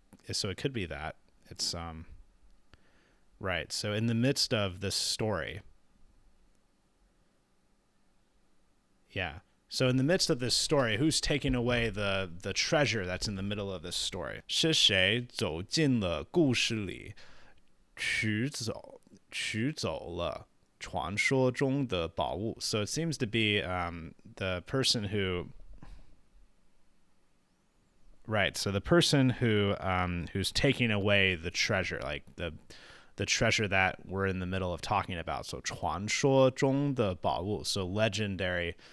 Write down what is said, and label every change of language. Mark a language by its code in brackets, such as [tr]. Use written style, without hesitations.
[en] So it could be that it's right. So in the midst of this story. Yeah. So in the midst of this story, who's taking away the treasure that's in the middle of this story? [zh] 是谁走进了故事里，取走了传说中的宝物? [en] So it seems to be the person who. Right. So the person who's taking away the treasure, like the treasure that we're in the middle of talking about. So [zh] 传说中的宝物. [en] So legendary.